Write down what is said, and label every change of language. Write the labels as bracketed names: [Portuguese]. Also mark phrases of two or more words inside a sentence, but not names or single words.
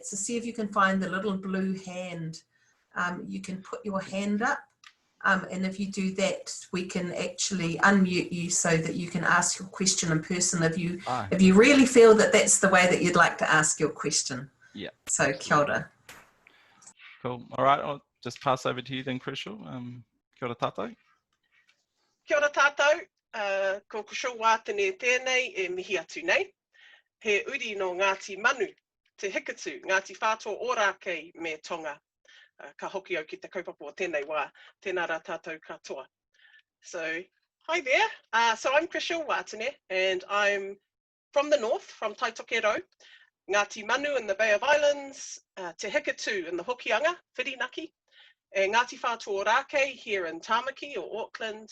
[English] So see if you can find the little blue hand. You can put your hand up, and if you do that, we can actually unmute you so that you can ask your question in person if you really feel that that's the way that you'd like to ask your question. Yeah. [Māori] So kia ora. [English] Cool. All right, I'll just pass over to you then, Krushil. [Māori] Kia ora tātou. Kia ora tātou. Ko Krushil Watene tēnei e mihi atu nei. He uri no Ngāti Manu, te hikatu, Ngāti whātua ora kei me tonga. Ka hoki au ki te kaupapa o tēnei wā, tēnā rā tātou katoa. [English] So, hi there. So I'm Krushil Watene, and I'm from the north, from Taitokero. Ngāti Manu in the Bay of Islands, Te Hikatu in the Hokianga, Whirinaki, and Ngāti Whātua Ōrākei here in Tāmaki or Auckland.